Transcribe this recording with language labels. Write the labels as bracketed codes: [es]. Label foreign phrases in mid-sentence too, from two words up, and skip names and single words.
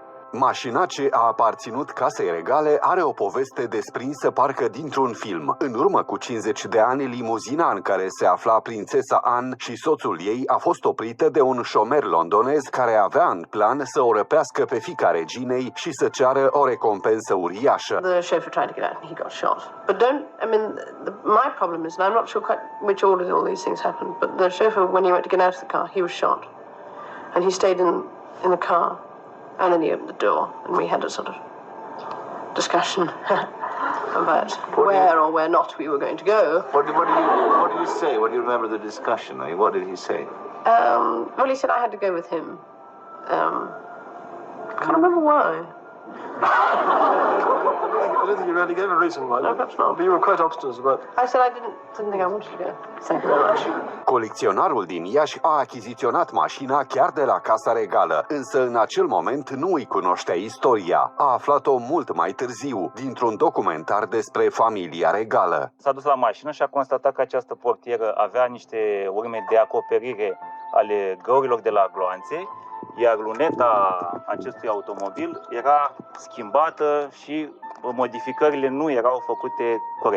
[ro] Mașina ce a aparținut casei regale are o poveste desprinsă parcă dintr-un film. În urmă cu 50 de ani, limuzina în care se afla prințesa Anne și soțul ei a fost oprită de un șomer londonez care avea în plan să o răpească pe fiica reginei și să ceară o recompensă uriașă. [en] The chauffeur tried to get out and he got shot. But my problem is, and I'm not sure quite which order all these things happened, but the chauffeur, when he went to get out of the car, he was shot. And he stayed in the car. And then he opened the door, and we had a sort of discussion about where or where not we were going to go. What did you say? What do you remember the discussion? What did he say? Well, he said I had to go with him. Can't remember why. I don't think you really gave a reason why. No, perhaps not. But you were quite obstinate about it. I said I didn't think I wanted to go. Thank you very much. [ro] Colecționarul din Iași a achiziționat mașina chiar de la Casa Regală, însă în acel moment nu îi cunoștea istoria. A aflat-o mult mai târziu, dintr-un documentar despre familia regală. S-a dus la mașină și a constatat că această portieră avea niște urme de acoperire ale găurilor de la gloanțe, iar luneta acestui automobil era schimbată și modificările nu erau făcute corect.